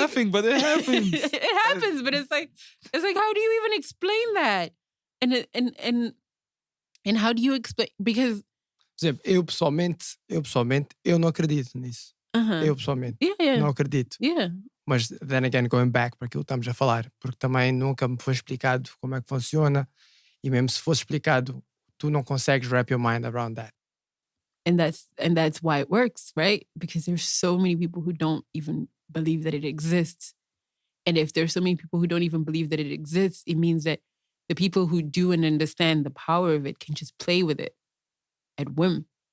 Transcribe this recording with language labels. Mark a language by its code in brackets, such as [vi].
[en] laughing, but it happens. It happens, but it's like, how do you even explain that? And how do you explain? Because, [pt] por exemplo, eu pessoalmente, eu não acredito nisso. Eu pessoalmente não acredito. [en] Yeah. [pt] Mas [en] then again, going back [pt] para aquilo que estamos a falar, porque também nunca me foi explicado como é que funciona, e mesmo se fosse explicado, tu não consegues [en] wrap your mind around that. And that's why it works, right? Because there's so many people who don't even believe that it exists. And if there's so many people who don't even believe that it exists, it means that the people who do and understand the power of it can just play with it at whim.